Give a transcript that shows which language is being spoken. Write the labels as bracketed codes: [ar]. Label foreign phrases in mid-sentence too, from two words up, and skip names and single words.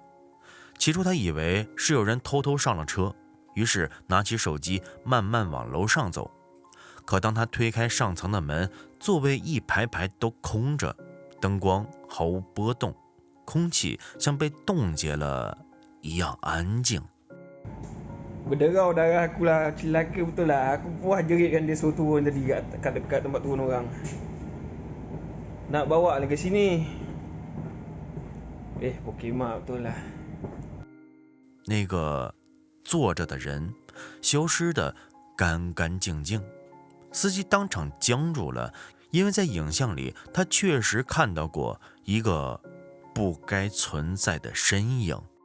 [zh] 起初他以为是有人偷偷上了车，于是拿起手机慢慢往楼上走。可当他推开上层的门，座位一排排都空着，灯光毫无波动，空气像被冻结了一样安静。 [ms] Berderau darah aku lah, celaka betul lah. Aku puas jeritkan dia suruh turun tadi kat dekat tempat turun orang. Nak bawa lagi ke sini. Pokemon betul lah。 [zh] 那个坐着的人消失得干干净净，司机当场僵住了，因为在影像里他确实看到过一个不该存在的身影。